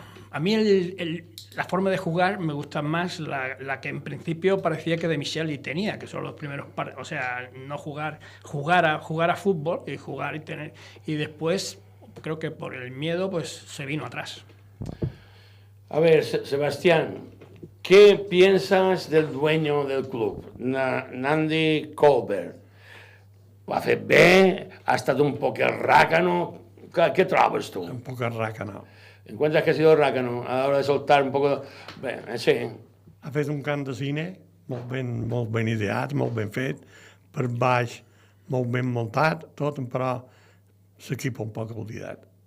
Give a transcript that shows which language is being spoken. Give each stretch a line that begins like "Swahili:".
Spanish: A mí la forma de jugar me gusta más la que en principio parecía que De Micheli tenía, que son los primeros o sea, no jugar a fútbol y después creo que por el miedo pues se vino atrás. A ver, Sebastián, ¿qué piensas del dueño del club, Nandi Colbert?
Catalan: Ho ha fet bé, ha estat un poc rácano. ¿Qué trobes tú?
Spanish: Un poco rácano. ¿Encuentras que ha sido rácano a la hora de soltar un poco? Sí.
Catalan: Ha fet un camp de cine molt ben ideat, molt ben fet, per baix molt ben muntat, tot, però l'equip un poc oblidat.